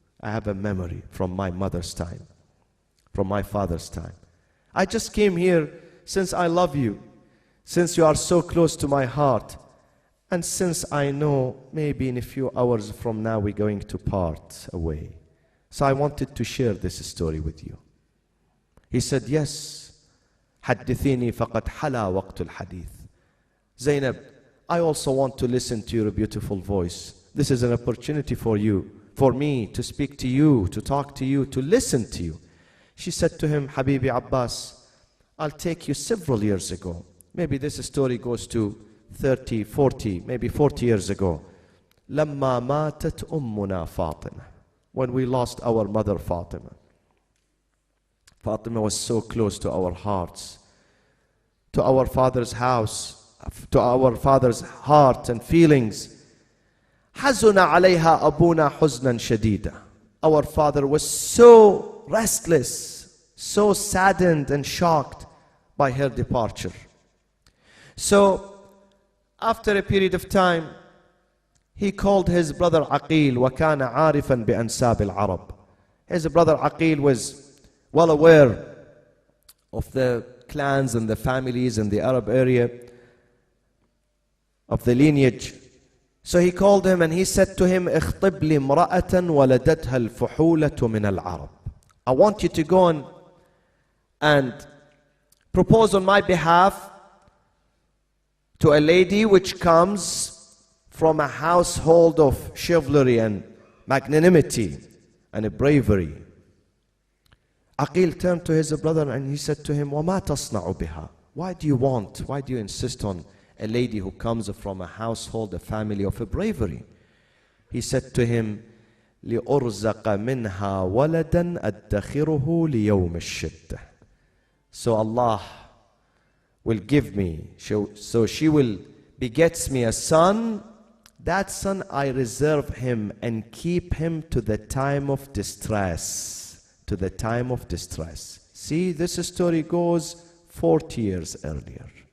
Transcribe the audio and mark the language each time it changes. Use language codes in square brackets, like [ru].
[en] I have a memory from my mother's time, from my father's time. I just came here since I love you, since you are so close to my heart, and since I know maybe in a few hours from now we're going to part away. So I wanted to share this story with you." He said, "Yes, [ar] حدثيني فقد حلا وقت الحديث." [en] Zainab, I also want to listen to your beautiful voice. This is an opportunity for you, for me to speak to you, to talk to you, to listen to you. She said to him, "Habibi Abbas, I'll take you several years ago." Maybe this story goes to 30, 40, maybe 40 years ago. [ar] لما ماتت أمنا فاطمة. [en] When we lost our mother Fatima. Fatima was so close to our hearts, to our father's house, to our father's heart and feelings. [ar] حزن عليها أبونا حزنا شديدا. [en] Our father was so restless, so saddened and shocked by her departure. So after a period of time, he called his brother Aqil, [ar] وَكَانَ عَارِفًا بِأَنْسَابِ الْعَرَبِ. [en] His brother Aqil was well aware of the clans and the families in the Arab area, of the lineage. So he called him and he said to him, [ar] اخطب لي امرأة ولدتها الفحولة من العرب. [en] I want you to go on and propose on my behalf to a lady which comes from a household of chivalry and magnanimity and a bravery. Aqil turned to his brother and he said to him, [ar] وَمَا تَصْنَعُ بِهَا. [en] Why do you insist on a lady who comes from a household, a family of a bravery? He said to him, [ar] لِأُرْزَقَ مِنْهَا وَلَدًا أَدَّخِرُهُ لِيَوْمِ الشِّدَّةِ. [en] So Allah will give me, so she will begets me a son. That son I reserve him and keep him to the time of distress. To the time of distress. See, this story goes 40 years earlier.